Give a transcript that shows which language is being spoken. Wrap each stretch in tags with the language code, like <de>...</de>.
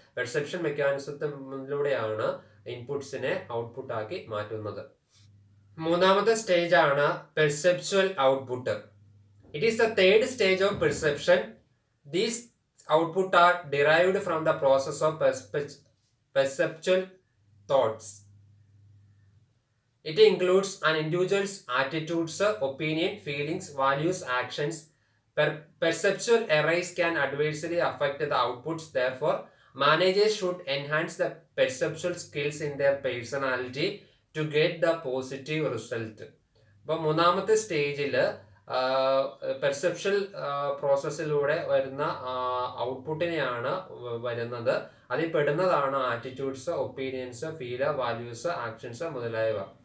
<ml>Perception മെക്കാനിസത്തിലൂടെയാണ് ഇൻപുട്സിനെ output ആക്കി മാറ്റുന്നത്. മൂന്നാമത്തെ സ്റ്റേജ് ആണ് perceptual output.</ml> <en>It is the third stage of perception. These output are derived from the process of perceptual thoughts. It includes an individual's attitudes, opinion, feelings, values, actions. Perceptual errors can adversely affect the outputs. Therefore, managers should enhance the perceptual skills in their personality to get the positive result.</en> <ml>അപ്പോൾ മൂന്നാമത്തെ സ്റ്റേജിൽ perception പ്രോസസ്സിലൂടെ വരുന്ന ഔട്ട്പുട്ടിനെയാണ് വരുന്നത്. അതിൽ പെടുന്നതാണ് attitudes, opinions, feel, values, actions മുതലായവ.</ml>